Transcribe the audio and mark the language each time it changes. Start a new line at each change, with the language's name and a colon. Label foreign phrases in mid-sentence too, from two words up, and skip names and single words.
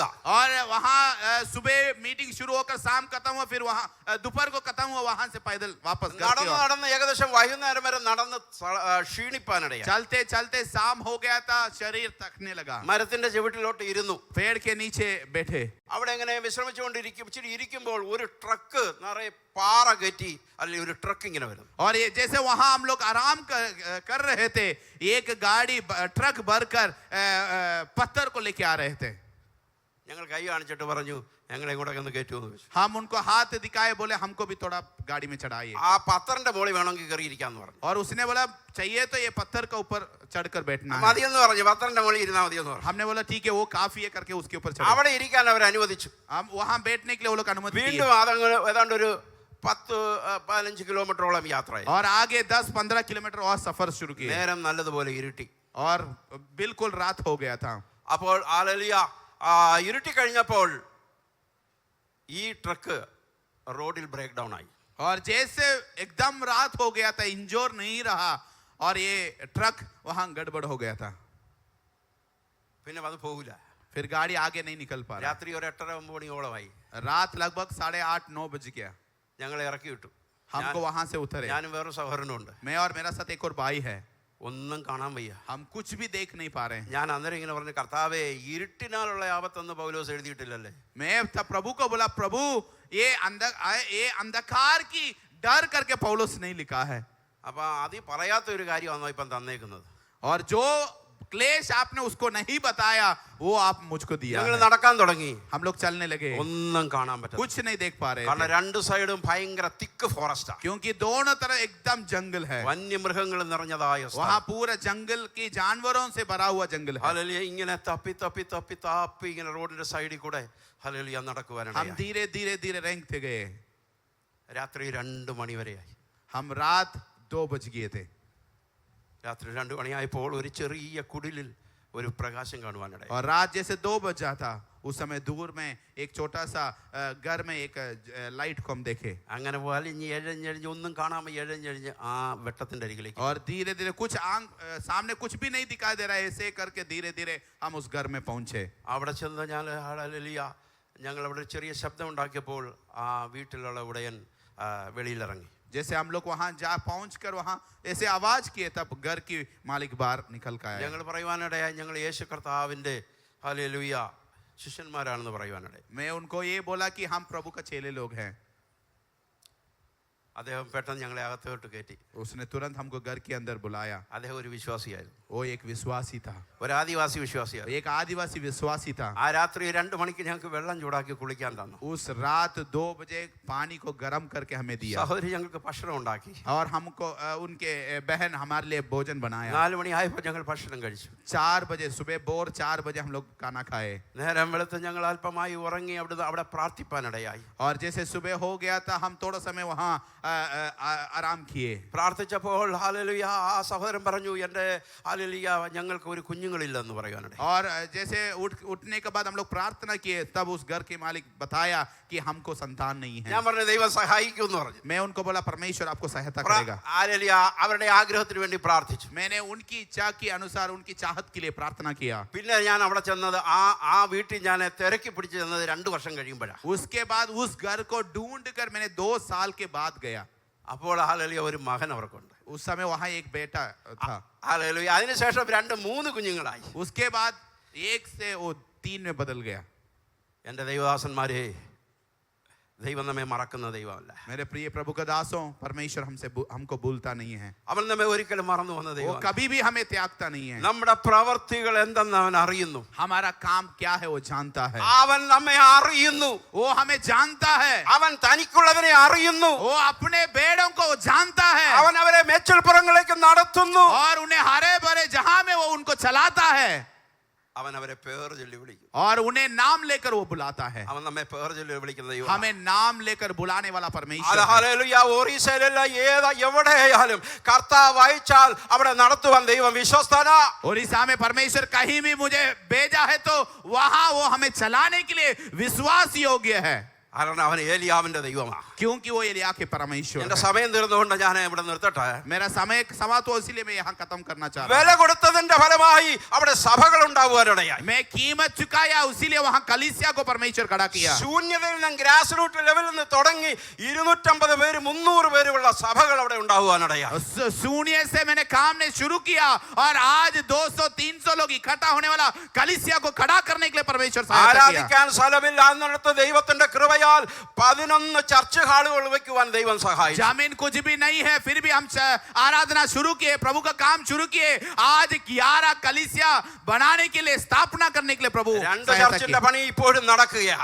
Hindi: और वहां सुबह मीटिंग शुरू होकर शाम खत्म हुआ, फिर वहां दोपहर को खत्म हुआ, वहां से पैदल वापस घर की ओर.
Malayalam: നടന്ന് ഏകദേശം വൈകുന്നേരം വരെ നടന്ന് ക്ഷീണിപ്പാനിടയായി.
Hindi: चलते चलते शाम हो गया था, शरीर थकने लगा.
Malayalam: മരത്തിന്റെ ചുവട്ടിലോട്ട് ഇരുന്നു.
Hindi: पेड़ के नीचे बैठे
Malayalam: അവിടെ ഇങ്ങനെ വിശ്രമിച്ചുകൊണ്ടിരിക്കും. ഇച്ചിരി ഇരിക്കുമ്പോൾ ഒരു ട്രക്ക് നിറയെ പാറ കയറ്റി അല്ലെങ്കിൽ ഒരു ട്രക്ക് ഇങ്ങനെ വരുന്നു.
Hindi: और ये जैसे वहां हम लोग आराम कर रहे थे, एक गाड़ी ट्रक भरकर पत्थर को लेके आ रहे थे.
Malayalam: ഞങ്ങൾ കൈ കാണിച്ചിട്ട് പറഞ്ഞു, ഞങ്ങളെ ഇങ്ങോട്ടൊക്കെ ഒന്ന് കയറ്റുമെന്ന് ചോദിച്ചു.
Hindi: हम उनको हाथ दिखाए, बोले हमको भी थोड़ा गाड़ी में चढ़ाइए.
Malayalam: ആ പത്തറിന്റെ മോളിൽ വേണമെങ്കിൽ കയറിയിരിക്കാന്ന് പറഞ്ഞു.
Hindi: और उसने बोला चाहिए तो ये पत्थर का ऊपर चढ़कर बैठना है.
Malayalam: മതിയെന്ന് പറഞ്ഞു. പത്തറിന്റെ മോളിൽ ഇരുന്നാൽ മതിയെന്ന് പറഞ്ഞു.
Hindi: हमने बोला ठीक है, वो काफी है करके उसके ऊपर चढ़े.
Malayalam: അവിടെ ഇരിക്കാൻ അവർ അനുവദിച്ചു.
Hindi: हम वहां बैठने के लिए वो लोग अनुमति दिए.
Malayalam: വീണ്ടും അതങ്ങ് ഏതാണ്ട് ഒരു 10-15 കിലോമീറ്ററോളം യാത്രയായി.
Hindi: और आगे 10-15 किलोमीटर और सफर शुरू किए.
Malayalam: നേരം നല്ലതുപോലെ ഇരുട്ടി.
Hindi: और बिल्कुल रात हो गया था.
Malayalam: അപ്പോൾ ഹല്ലേലൂയ ഇരുട്ടി കഴിഞ്ഞപ്പോൾ ഈ ട്രക്ക് റോഡിൽ
English: break down
Malayalam: ആയി.
Hindi: और जैसे एकदम रात हो गया था, इंजोर नहीं रहा और ये ट्रक वहां गड़बड़ हो गया था.
Malayalam: പിന്നെ അത് പോകില്ല.
Hindi: फिर गाड़ी आगे नहीं निकल पा रहा.
Malayalam: രാത്രി ഒരു 8:30-9 മണിയോളമായി.
Hindi: रात लगभग 8:30-9 बज गया.
Malayalam: ഞങ്ങളെ ഇറക്കി വിട്ടു.
Hindi: हमको वहां से उतरे.
Malayalam: ഞാനും വേറെ സഹോദരനുണ്ട്.
Hindi: मैं और मेरा साथ एक और भाई है.
Malayalam: ഒന്നും കാണാൻ വയ്യ.
Hindi: हम कुछ भी देख नहीं पा रहे हैं.
Malayalam: ഞാൻ അന്നേരം ഇങ്ങനെ പറഞ്ഞു, കർത്താവേ ഇരുട്ടിനാലുള്ള ആപത്തൊന്നും പൗലോസ് എഴുതിയിട്ടില്ലല്ലേ.
Hindi: मैं तब प्रभु को बोला, प्रभु ये अंधकार की डर करके पौलुस नहीं लिखा है.
Malayalam: അപ്പൊ അത് പറയാത്ത ഒരു കാര്യമാണോ ഇപ്പം തന്നേക്കുന്നത്.
Hindi: और जो क्लेश आपने उसको नहीं बताया वो आप मुझको दिया
Malayalam: ഞങ്ങൾ
Hindi: है.
Malayalam: നടക്കാൻ തുടങ്ങി.
Hindi: हम लोग चलने लगे,
Malayalam: ഒന്നും കാണാൻ പറ്റില്ല.
Hindi: कुछ नहीं देख पा रहे
Malayalam: കാരണം
Hindi: थे.
Malayalam: രണ്ട് സൈഡും ഭയങ്കര
English: thick forest.
Hindi: क्योंकि दोनों तरफ एकदम जंगल है.
Malayalam: വന്യമൃഗങ്ങൾ നിറഞ്ഞതായ
Hindi: वहाँ पूरा जंगल की जानवरों से भरा हुआ जंगल है.
Malayalam: ഹല്ലേലൂയ. ഇങ്ങനെ തപ്പി തപ്പി തപ്പി താപ്പി ഇങ്ങനെ റോഡിന്റെ സൈഡിൽ കൂടെ ഹല്ലേലൂയ
Hindi: हम
Malayalam: നടക്കുവാനായി.
Hindi: धीरे धीरे धीरे रेंगते गए.
Malayalam: രാത്രി 2 മണി വരെയായി.
Hindi: हम रात 2 बज गए थे.
Malayalam: രാത്രി 2 മണിയായപ്പോൾ ഒരു ചെറിയ കുടിലിൽ ഒരു പ്രകാശം കാണുവാനിടയായി.
Hindi: और रात जैसे 2 बज जाता, उस समय दूर में एक छोटा सा घर में एक लाइट को हम देखे.
Malayalam: അങ്ങനെ വലിഞ്ഞ് എഴഞ്ഞെഴിഞ്ഞ് ഒന്നും കാണാൻ എഴഞ്ഞെഴിഞ്ഞ് ആ വെട്ടത്തിന്റെ അരികിലേക്ക്.
Hindi: और धीरे धीरे कुछ सामने कुछ भी नहीं दिखाई दे रहा है, ऐसे करके धीरे धीरे हम उस घर में पहुंचे.
Malayalam: അവിടെ ചെന്ന് ഞങ്ങൾ അവിടെ ഒരു ചെറിയ ശബ്ദം ഉണ്ടാക്കിയപ്പോൾ ആ വീട്ടിലുള്ള ഉടയൻ വെളിയിലിറങ്ങി.
Hindi: जैसे हम लोग वहां जा पहुंच कर वहां ऐसे आवाज किए, तब घर की मालिक बाहर निकल कर आया.
Malayalam: ഞങ്ങൾ പറയുവാനിടയായി ഞങ്ങൾ യേശു കർത്താവിന്റെ ഹല്ലേലൂയ ശിഷ്യന്മാരാണെന്ന് പറയുവാനിടയായി.
Hindi: मैं उनको ये बोला कि हम प्रभु का चेले लोग हैं.
Malayalam: അദ്ദേഹം പെട്ടെന്ന് ഞങ്ങളെ അകത്തോട്ട് കയറ്റി.
Hindi: उसने तुरंत हमको घर के अंदर बुलाया.
Malayalam: അദ്ദേഹം ഒരു വിശ്വാസിയായിരുന്നു.
Hindi: वो एक विश्वासी था,
Malayalam: ഒരു ആദിവാസി വിശ്വാസിയായിരുന്നു.
Hindi: एक आदिवासी विश्वासी था.
Malayalam: ആ രാത്രി 2 മണിക്ക് ഞങ്ങൾക്ക് വെള്ളം ചൂടാക്കി കുളിക്കാൻ തന്നു.
Hindi: उस रात 2 बजे पानी को गर्म करके हमें दिया.
Malayalam: സഹോദരി ഞങ്ങൾക്ക് ഭക്ഷണം ഉണ്ടാക്കി.
Hindi: और हमको उनके बहन हमारे लिए भोजन बनाया.
Malayalam: 4 മണിയായപ്പോൾ ഞങ്ങൾ ഭക്ഷണം കഴിച്ചു.
Hindi: 4 बजे सुबह, बोर 4 बजे हम लोग खाना खाए.
Malayalam: നേരം വെളുത്ത് ഞങ്ങൾ അല്പമായി ഉറങ്ങി അവിടെ പ്രാർത്ഥിപ്പാനിടയായി.
Hindi: और जैसे सुबह हो गया था, हम थोड़ा समय वहाँ आराम किए.
Malayalam: പ്രാർത്ഥിച്ചപ്പോൾ ഹല്ലേലൂയ ആ സഹോദരൻ പറഞ്ഞു, എൻ്റെ ഹല്ലേലൂയ ഞങ്ങൾക്ക് ഒരു കുഞ്ഞുങ്ങളില്ലെന്ന് പറയാനിടയായി.
Hindi: और जैसे उठने के बाद हम लोग प्रार्थना किए, तब उस घर के मालिक बताया कि हमको संतान नहीं है.
Malayalam: ഞാൻ പറഞ്ഞു ദൈവം സഹായിക്കുമെന്ന് പറഞ്ഞു.
Hindi: मैं उनको बोला परमेश्वर आपको सहायता करेगा.
Malayalam: ഹല്ലേലൂയ അവരുടെ ആഗ്രഹത്തിന് വേണ്ടി പ്രാർത്ഥിച്ചു.
Hindi: मैंने उनकी इच्छा के अनुसार उनकी चाहत के लिए प्रार्थना किया.
Malayalam: പിന്നെ ഞാൻ അവിടെ ചെന്നത് ആ വീട്ടിൽ ഞാൻ തിരക്കി പിടിച്ച് ചെന്നത് 2 വർഷം കഴിയുമ്പോഴാണ്.
Hindi: उसके बाद उस घर को ढूंढ कर मैंने 2 साल के बाद गया.
Malayalam: അപ്പോൾ ഹല്ലേലൂയ ഒരു മകൻ അവർക്കുണ്ട്.
Hindi: उस समय वहाँ एक बेटा था.
Malayalam: ഹല്ലേലൂയ. അതിനുശേഷം 2-3 കുഞ്ഞുങ്ങളായി.
Hindi: उसके बाद 1 से वो 3 में बदल गया.
Malayalam: എൻ്റെ ദൈവദാസന്മാരെ, ദൈവം നമ്മെ മറക്കുന്ന ദൈവമല്ല.
Hindi: मेरे प्रिय प्रभु का दासों, परमेश्वर हमको भूलता नहीं है.
Malayalam: അവൻ നമ്മെ ഒരിക്കലും മറന്നു വന്ന
Hindi: वो
Malayalam: ദൈവം.
Hindi: कभी भी हमें त्यागता नहीं है.
Malayalam: നമ്മുടെ പ്രവർത്തികൾ എന്തെന്ന് അവൻ അറിയുന്നു.
Hindi: हमारा काम क्या है वो जानता है.
Malayalam: അവൻ നമ്മെ അറിയുന്നു.
Hindi: वो हमें जानता है.
Malayalam: അവൻ തനിക്കുള്ളവനെ അറിയുന്നു.
Hindi: वो अपने बेड़ों को जानता है
Malayalam: അവൻ അവരെ മേച്ചിൽപ്പുറങ്ങളിലേക്ക് നടത്തുന്നു.
Hindi: और उन्हें हरे भरे जहां में वो उनको चलाता है
Malayalam: അവൻ അവരെ പേർ ചൊല്ലി വിളിക്കും.
Hindi: और उन्हें नाम लेकर वो बुलाता है.
Malayalam: അവൻ നമ്മെ പേർ ചൊല്ലി വിളിക്കുന്ന ദൈവം.
Hindi: हमें नाम लेकर बुलाने वाला परमेश्वर है.
Malayalam: ഹല്ലേലൂയ. ഒറീസയിലല്ല എവിടെയായാലും കർത്താവ് അയച്ചാൽ അവിടെ നടത്തുവാൻ ദൈവം വിശ്വസ്തനാ.
Hindi: उड़ीसा में परमेश्वर कहीं भी मुझे भेजा है तो वहां वो हमें चलाने के लिए विश्वास योग्य है,
Malayalam: കാരണം അവൻ ഏലിയാവിന്റെ ദൈവമാണ്.
Hindi: क्योंकि वो एलिया के परमेश्वर
Malayalam: എന്റെ
Hindi: है.
Malayalam: സമയം തീർന്നുകൊണ്ട് ഞാൻ ഇവിടെ നിർത്തട്ടെ.
Hindi: मेरा समय तो इसलिए मैं यहाँ खत्म करना चाह रहा
Malayalam: വില കൊടുത്തതിന്റെ ഫലമായി അവിടെ സഭകൾ ഉണ്ടാകുവാനിടയായി.
Hindi: हूँ. मैं कीमत चुकाया, उसीलिए वहाँ कलीसिया को परमेश्वर खड़ा किया.
Malayalam: ശൂന്യതയിൽ നിന്ന്
English: grass root level
Malayalam: നിന്ന് തുടങ്ങി 250 പേര് 300 പേരുള്ള സഭകൾ അവിടെ ഉണ്ടാകുവാനിടയായി.
Hindi: शून्य से मैंने काम ने शुरू किया और आज 200-300 लोग इकट्ठा होने वाला कलीसिया को खड़ा करने के लिए परमेश्वर सहायता किया. ആരാധിക്കാൻ സ്ഥലമില്ല എന്നിടത്ത് ദൈവത്തിന്റെ കൃപയാൽ 11
English: church halls
Hindi: വെക്കുവാൻ ദൈവം സഹായിച്ചു. जमीन कुछ भी नहीं है, फिर भी हम आराधना शुरू किए, प्रभु का काम शुरू किए. आज 11 कलीसिया बनाने के लिए, स्थापना करने के लिए प्रभु
Malayalam: 2 ചർച്ചിന്റെ പണി ഇപ്പോഴും നടക്കുകയാണ്.